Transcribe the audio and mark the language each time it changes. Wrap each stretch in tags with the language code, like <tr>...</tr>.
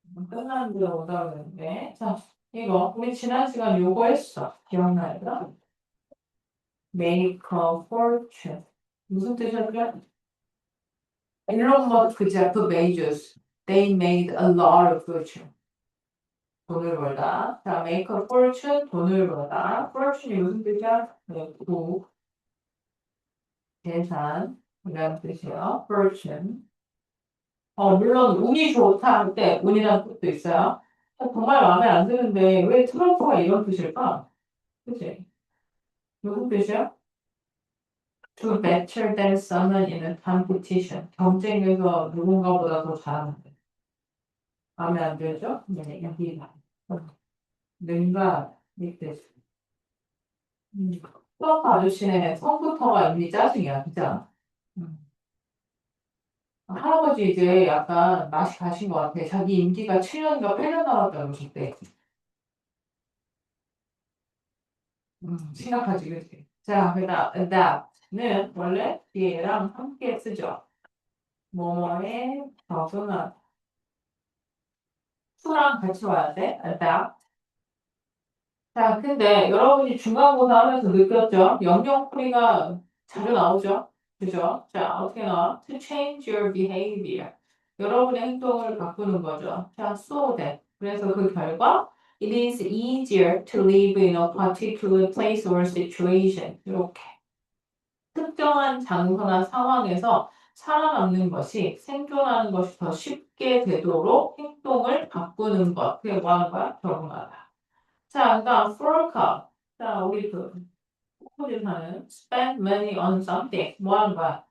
<ko>끝나는데 오다 그랬는데. 자, 이거, 우리 지난 시간 요거 했어. 기억나, 얘들아?</ko> <en>Make a fortune.</en> <ko>무슨 뜻이었죠? 일론 머스크, 제프 베이조스.</ko> <en>They made a lot of fortune.</en> <ko>돈을 벌다. 자,</ko> <en>make a fortune,</en> <ko>돈을 벌다. fortune이 무슨 뜻이야? 네, 부, 재산. 이라는 뜻이에요. fortune. 물론 운이 좋다 할 때 운이라는 뜻도 있어요. 정말 마음에 안 드는데 왜 트럼프가 이런 뜻일까? 그치? 무슨 뜻이야?</ko> <en>To better than someone in a competition.</en> <ko>경쟁에서 누군가보다 더 잘하는데. 마음에 안 들죠? 네, 여기가. 능가, 이 뜻. 트럼프 아저씨네 성부터가 이미 짜증이야, 진짜. 음. 할아버지 이제 약간 맛이 가신 것 같아. 자기 임기가 7년인가 8년 남았다고 그때. 심각하지, 그치? 자, 그다음 adapt는 원래 얘랑 함께 쓰죠. 뭐뭐에 적응한 to랑 같이 와야 돼. adapt. 자, 근데 여러분이 중간고사 하면서 느꼈죠? 영영풀이가 자주 나오죠? 그죠? 자, 어떻게 나와?</ko> <en>To change your behavior.</en> <ko>여러분의 행동을 바꾸는 거죠. 자, so that. 그래서 그 결과</ko> <en>it is easier to live in a particular place or situation.</en> <ko>이렇게. 특정한 장소나 상황에서 살아남는 것이 생존하는 것이 더 쉽게 되도록 행동을 바꾸는 것. 그게 뭐 하는 거야? 적응하다. 자, 그다음 forecast. 자, 우리 그 코디사는 spend money on something. 뭐 하는 거야?</ko>